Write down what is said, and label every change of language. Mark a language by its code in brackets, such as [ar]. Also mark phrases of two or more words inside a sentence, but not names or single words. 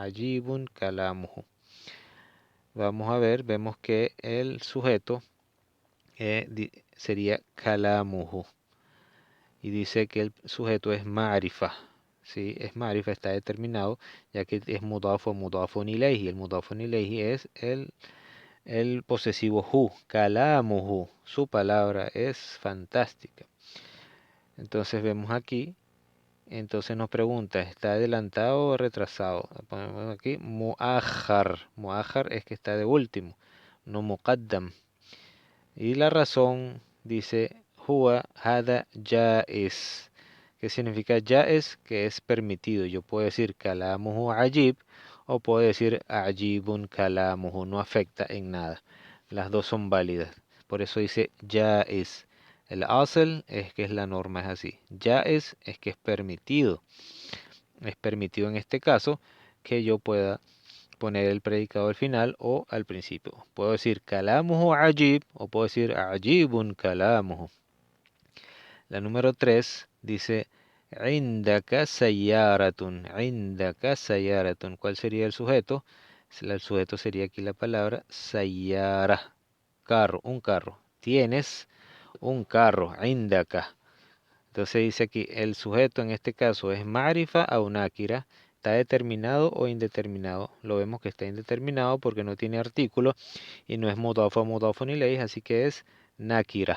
[ar] عجيب كلامه. [es] Vamos a ver, vemos que el sujeto sería kalamuhu. Y dice que el sujeto es ma'rifa. Sí, es ma'rifa, está determinado, ya que es mudaf o [ar] مضاف إليه. [es] El [ar] مضاف إليه [es] es el posesivo hu, kalamuhu, su palabra es fantástica. Entonces vemos aquí, entonces nos pregunta, ¿está adelantado o retrasado? Ponemos aquí mu'akhar, mu'akhar es que está de último, no muqaddam. Y la razón dice [ar] هو هذا جائز. [es] ¿Qué significa jaiz? Que es permitido. Yo puedo decir [ar] كلامه عجيب [es] o puedo decir [ar] عجيب كلامه. [es] No afecta en nada. Las dos son válidas. Por eso dice jaiz. El asl es que es la norma, es así. Jaiz es que es permitido. Es permitido en este caso que yo pueda poner el predicado al final o al principio. Puedo decir [ar] كلامه عجيب [es] o puedo decir [ar] عجيب كلامه. [es] La número 3 dice [ar] عندك سيارة. عندك سيارة. [es] ¿Cuál sería el sujeto? El sujeto sería aquí la palabra sayara. Carro, un carro. Tienes un carro. Indaka. Entonces dice aquí, el sujeto en este caso es marifa o nakira. ¿Está determinado o indeterminado? Lo vemos que está indeterminado porque no tiene artículo y no es mudafo ni ley, así que es nakira.